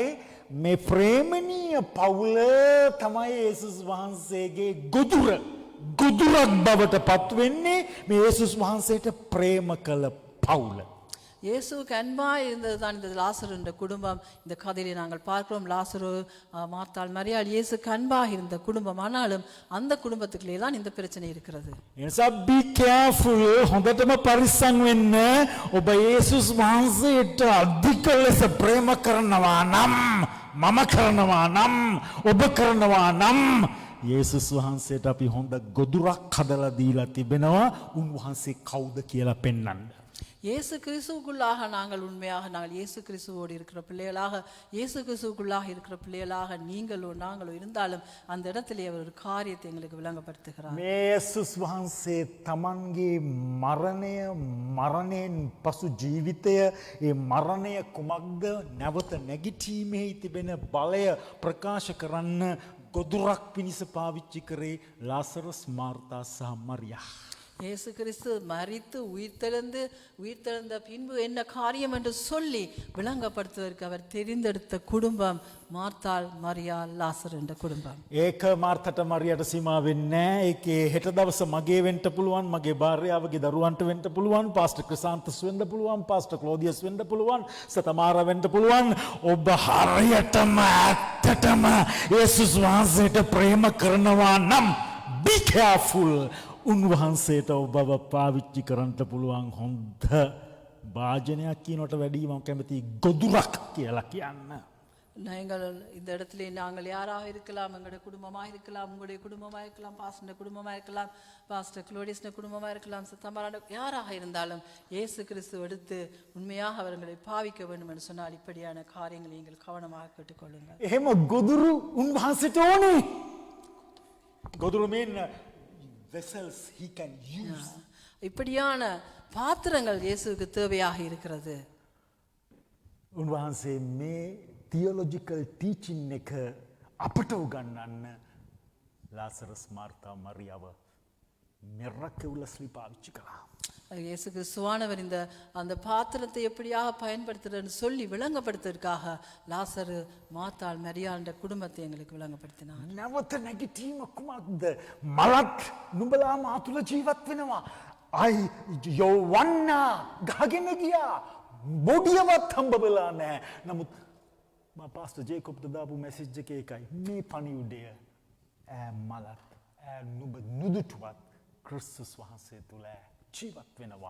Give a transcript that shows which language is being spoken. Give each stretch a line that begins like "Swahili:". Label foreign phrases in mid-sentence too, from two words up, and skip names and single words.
Sinhala: මේ ප්‍රේමණීය පවුල තමයි යේසුස් වහන්සේගේ ගොදුරක් බවට පත් වෙන්නේ. මේ යේසුස් වහන්සේට ප්‍රේම කළ පවුල.
Tamil: இயேசுவுக்கு அன்பாய் இருந்தது தான் இந்த லாசரு என்ற குடும்பம். இந்த கதையிலே நாங்கள் பார்க்கிறோம், லாசரு, மார்த்தாள், மரியாள் இயேசுக்கு அன்பாக இருந்த குடும்பம். ஆனாலும் அந்த குடும்பத்துக்குள்ளே தான் இந்த பிரச்சனை இருக்கிறது.
English: එනිසා be careful,
Sinhala: හොඳටම පරිස්සම් වෙන්න. ඔබ යේසුස් වහන්සේට අධික ලෙස ප්‍රේම කරනවා නම්, මම කරනවා නම්, ඔබ කරනවා නම්, යේසුස් වහන්සේට අපි හොඳ ගොදුරක් හදලා දීලා තිබෙනවා. උන්වහන්සේ කවුද කියලා පෙන්වන්න.
Tamil: இயேசு கிறிஸ்துவுக்குள்ளாக நாங்கள் உண்மையாக நாங்கள் இயேசு கிறிஸ்துவோடு இருக்கிற பிள்ளைகளாக, இயேசு கிறிஸ்துவுக்குள்ளாக இருக்கிற பிள்ளைகளாக நீங்களோ நாங்களோ இருந்தாலும் அந்த இடத்திலே அவர் ஒரு காரியத்தை எங்களுக்கு விளங்கப்படுத்துகிறார்.
Sinhala: මේ යේසුස් වහන්සේ තමන්ගේ මරණයෙන් පසු ජීවිතය, ඒ මරණය කුමක්ද, නැවත නැගිටීමේ තිබෙන බලය ප්‍රකාශ කරන්න ගොදුරක් පිණිස පාවිච්චි කරේ ලාසරස්, මාර්තා සහ මරියා.
Tamil: இயேசு கிறிஸ்து மரித்து உயிர்த்தெழுந்த பின்பு என்ன காரியம் என்று சொல்லி விளங்கப்படுத்துவதற்கு அவர் தெரிந்தெடுத்த குடும்பம் மார்த்தாள், மரியாள், லாசர் என்ற குடும்பம்.
Sinhala: ඒක මාර්තට මරියට සීමා වෙන්නේ නැහැ. ඒකේ හෙට දවස මගේ වෙන්න පුළුවන්, මගේ භාර්යාවගේ දරුවන්ට වෙන්න පුළුවන්, පාස්ටර් ක්‍රිසාන්තස් වෙන්න පුළුවන්, පාස්ටර් ක්ලෝදියස් වෙන්න පුළුවන්, සතමාරා වෙන්න පුළුවන්. ඔබ හරියටම ඇත්තටම යේසුස් වහන්සේට ප්‍රේම කරනවා නම්
English: be careful.
Sinhala: උන්වහන්සේට ඔබව පාවිච්චි කරන්න පුළුවන් හොඳ භාජනයක් කියනට වැඩිය මම කැමති ගොදුරක් කියලා කියන්න.
Tamil: நீங்கள் இந்த இடத்துல நாங்கள் யாராக இருக்கலாம், எங்களுடைய குடும்பமாக இருக்கலாம், உங்களுடைய குடும்பமாக இருக்கலாம், பாஸ்டர் குடும்பமாக இருக்கலாம், பாஸ்டர் குளோடிஸ்ன குடும்பமாக இருக்கலாம், தமரான யாராக இருந்தாலும் இயேசு கிறிஸ்து எடுத்து உண்மையாக அவர்களை பாவிக்க வேண்டும் என்று சொன்னால் இப்படியான காரியங்களை நீங்கள் கவனமாக கேட்டுக்கொள்ளுங்கள்.
Sinhala: එහෙම ගොදුරු උන්වහන්සේට ඕනේ. ගොදුරු
English: mean vessels he can use.
Tamil: இப்படியான பாத்திரங்கள் இயேசுவுக்கு தேவையாக இருக்கிறது.
Sinhala: උන්වහන්සේ මේ
English: theological teaching
Sinhala: එක අපට උගන්වන්න ලාසරස් මාර්තා මරියාව miraculously පාවිච්චි කළා.
Tamil: இயேசு கிறிஸ்துவானவர் அந்த பாத்திரத்தை எப்படியாக பயன்படுத்துறன்னு சொல்லி விளங்கப்படுத்துவதற்காக லாசரு மாத்தாள் மரியாளுடைய குடும்பத்தை எங்களுக்கு விளங்கப்படுத்தினார்.
Sinhala: නැවත නැගිටීම කුමක්ද? මලත් නුඹලා මා තුල ජීවත් වෙනවා. යෝවන්නා ගහගෙන ගියා. බොඩියවත් හම්බ වෙලා නැහැ. නමුත් මා පාස්ටර් ජේකොබ්ට දාපු මැසේජ් එකේ එකයි මේ පණිවුඩය මලත් නුඹ නුදුටුවත් ක්‍රිස්තුස් වහන්සේ තුල ජීවත් වෙනවා.